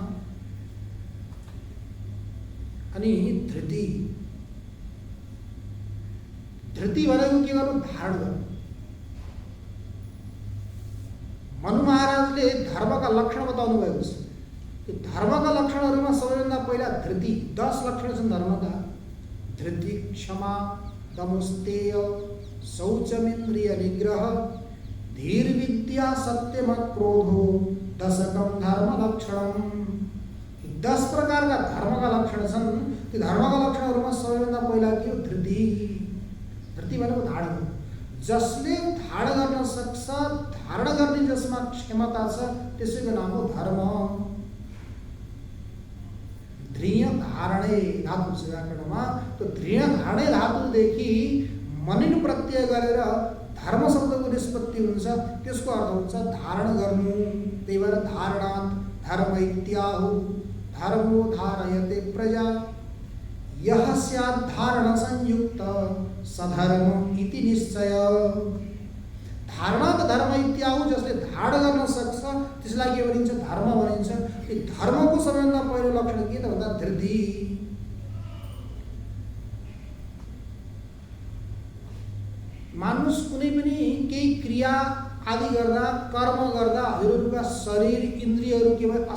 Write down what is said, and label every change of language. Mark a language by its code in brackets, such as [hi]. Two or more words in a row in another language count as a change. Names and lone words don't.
[ne] अनि धृति, धृति भनेको के गर्नु? धारण गर्नु। मनु महाराजले धर्मका लक्षण बताउनु भएको छ। त्यो धर्मका लक्षणहरूमा सबैभन्दा पहिला धृति, 10 लक्षण छन् धर्मका। [sa] धृति, क्षमा, दमोस्तेय, शौचमिन्द्रिय निग्रह, धीर विद्या, सत्यम क्रोधो, दशकम धर्म लक्षणम। [ne] 10 प्रकारका धर्मका लक्षण छन्। त्यो धर्मका लक्षणहरूमा सबैभन्दा पहिला के हो? धृति। धृति भनेको धारण। जसले धारण गर्न सक्छ, धारण गर्ने जसमा क्षमता छ, त्यसैको नाम हो धर्म। [sa] ध्रिय धारणे [ne] धातु छ व्याकरणमा। त्यो [sa] ध्रिय धारणे [ne] धातुदेखि मनिन प्रत्यय गरेर धर्म शब्दको निष्पत्ति हुन्छ, त्यसको अर्थ हुन्छ धारण गर्नु। त्यही भएर [sa] धारणात् धर्म इत्याहु, धर्मो धारयते प्रजा, यः स्यात् धारण संयुक्त सधर्म इति निश्चय। धारणात् धर्म इत्याहु, [ne] जसले धारण गर्न सक्छ त्यसलाई के भनिन्छ? धर्म भनिन्छ। यो धर्मको सबैभन्दा पहिलो लक्षण के त भन्दा धृति। मानुष कुनै पनि केही क्रिया आदि गर्दा, कर्म गर्दा हजुरहरूका शरीर इन्द्रियहरू के भयो?